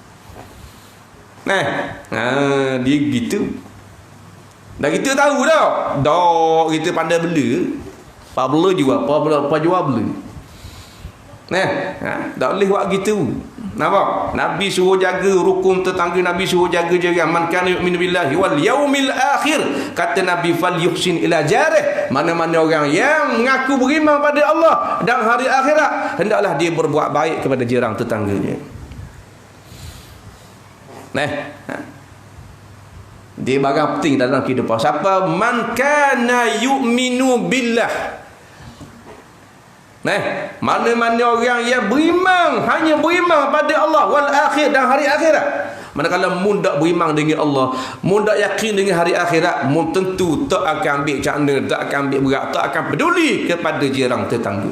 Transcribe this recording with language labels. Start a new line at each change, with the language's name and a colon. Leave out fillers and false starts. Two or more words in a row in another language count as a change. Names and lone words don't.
Malay: Dia gitu. Dah kita tahu dah. Dah kita pandai bela. Apa bela jual, apa jual bela. Tak boleh buat gitu. Nampak? Nabi suruh jaga rukun tetangga, Nabi suruh jaga
Arabic: من كان يؤمن بالله واليوم الآخر.
Malay: Kata Nabi
Arabic: فليحسن إلى جاره.
Malay: Mana-mana orang yang mengaku beriman pada Allah dan hari akhirat, hendaklah dia berbuat baik kepada jiran tetangganya. Dia barang penting dalam kehidupan. Siapa
Arabic: من كان يؤمن بالله.
Malay: Mana-mana orang yang beriman, hanya beriman pada Allah
Arabic: والآخر
Malay: dan hari akhirat. Manakala mun tak beriman dengan Allah, mun tak yakin dengan hari akhirat, mun tentu tak akan ambil cakna, tak akan ambil berat, tak akan peduli kepada jiran tetangga.